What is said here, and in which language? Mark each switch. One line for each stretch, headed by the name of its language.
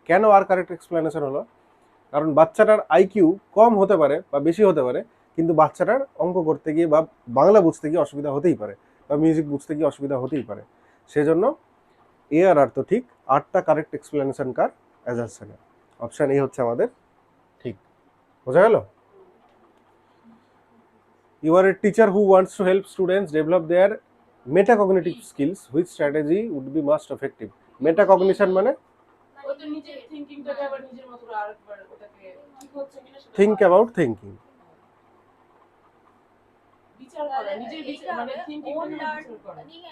Bangla: কেন আর correct explanation হলো? কারণ বাচ্চাটার আইকিউ কম হতে পারে বা বেশি হতে পারে, কিন্তু বাচ্চাটার অঙ্ক করতে গিয়ে বা বাংলা বুঝতে গিয়ে অসুবিধা হতেই পারে, বা মিউজিক বুঝতে গিয়ে অসুবিধা হতেই পারে। সেজন্য এ আর আর তো ঠিক, আরটা correct explanation car? অ্যাজারশনের। Option A হচ্ছে আমাদের ঠিক। বোঝা গেল?
English: You are a teacher who wants to help students develop their metacognitive skills. Which strategy would be most effective?
Bangla: Metacognition মানে ও তো নিজের থিংকিংটাকে আবার নিজের মতো করে আরেকবার ওটাকে ঠিক হচ্ছে কিনা সেটা
English: think about thinking.
Bangla: বিচার করা নিজের বিচার মানে থিংকিংটা বিচার করা